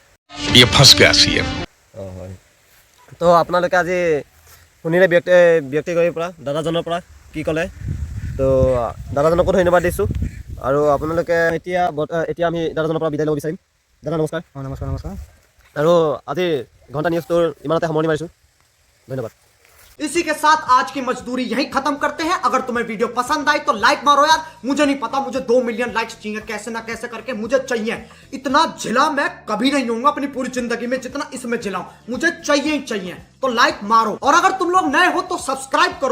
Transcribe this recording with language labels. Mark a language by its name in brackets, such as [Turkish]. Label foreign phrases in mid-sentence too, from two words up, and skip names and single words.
[Assamese] হয়, তো আপোনালোকে আজি শুনিলে ব্যক্তিগৰাকীৰ পৰা, দাদাজনৰ পৰা কি ক'লে, তো দাদাজনকো ধন্যবাদ দিছোঁ। আৰু আপোনালোকে এতিয়া আমি দাদাজনৰ পৰা বিদায় ল'ব বিচাৰিম। দাদা নমস্কাৰ। নমস্কাৰ। আৰু আজি ঘণ্টা নিউজটোৰ ইমানতে সামৰণি মাৰিছোঁ। ধন্যবাদ। [Hindi] इसी के साथ आज की मजदूरी यहीं खत्म करते हैं। अगर तुम्हें वीडियो पसंद आई तो लाइक मारो यार। मुझे नहीं पता, मुझे 2 मिलियन लाइक्स चाहिए, कैसे ना कैसे करके मुझे चाहिए। इतना जिला मैं कभी नहीं होऊंगा अपनी पूरी जिंदगी में जितना इसमें जिलाऊं, मुझे चाहिए ही चाहिए। तो लाइक मारो, और अगर तुम लोग नए हो तो सब्सक्राइब करो।